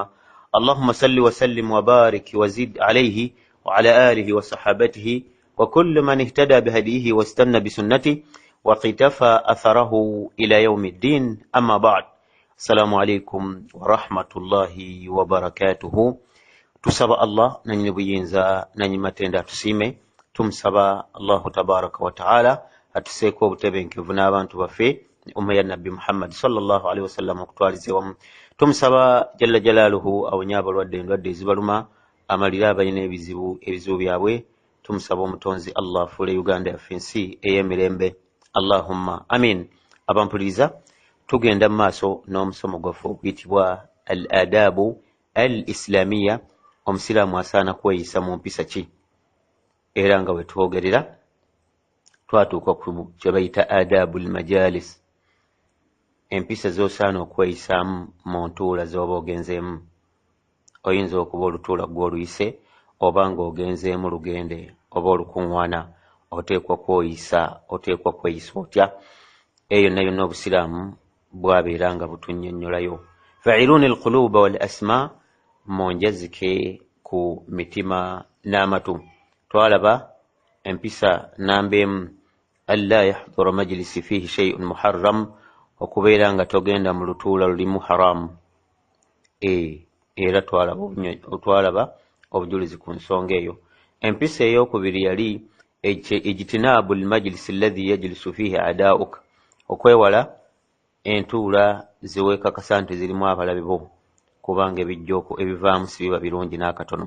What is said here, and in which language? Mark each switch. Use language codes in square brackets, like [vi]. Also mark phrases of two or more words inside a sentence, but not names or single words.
[ar] اللهم صل وسلم وبارك وزد عليه وعلى آله وصحابته وكل من اهتدى بهديه واستنى بسنته وقتفى أثره إلى يوم الدين. أما بعد، السلام عليكم ورحمة الله وبركاته. [lg] Tusaba Allah nanyini buyinza nanyi matenda tusime, tumusaba [ar] الله تبارك وتعالى [lg] atuseeko obutebenkevu n'abantu baffe umma ya Nabbi Muhammad [ar] صلى الله عليه وسلم [lg] okutwalize wamu. Tumusaba [ar] جل جلاله [lg] awonye abalwadde endwadde ezibaluma, amalira abalina ebizibu byabwe. Tumusaba omutonzi Allah afuule Uganda yaffe ensi ey'emirembe, [ar] اللهم آمين. [lg] Abampuliriza, tugenda mu maaso n'omusomo gwaffe oguyitibwa [ar] الآداب الإسلامية. [lg] Omusiraamu asaana kweyisa mu mpisa ki? Era nga bwe twogerera twatuuka ku kye bayita [ar] آداب المجالس, [lg] empisa z'osaana okweyisaamu mu ntuula z'oba ogenzeemu. Oyinza okuba olutuula gw'oluyise, oba ng'ogenzeemu lugende oba olukuŋŋaana, oteekwa kweyisa otya? Eyo nayo n'obusiraamu bwabeera nga butunnyonnyolayo. [ar] فعلوني القلوب والأسماع, [lg] monjazike ku mitima n'amatu. [ar] Twalaba empisa nambemu ألا يحضر مجلسا فيه شيء محرم, [lg] okubeera nga togenda mu lutuula lulimu haramu. Era twalaba obujulizi ku nsonga eyo. Empisa ey'okubiri yali [ar] اجتناب المجلس الذي يجلس فيه أعداؤك, [lg] okwewala entuula ziweekakasa nti zirimu abalabe bo, kubanga ebivaamu si biba birungi n'akatono.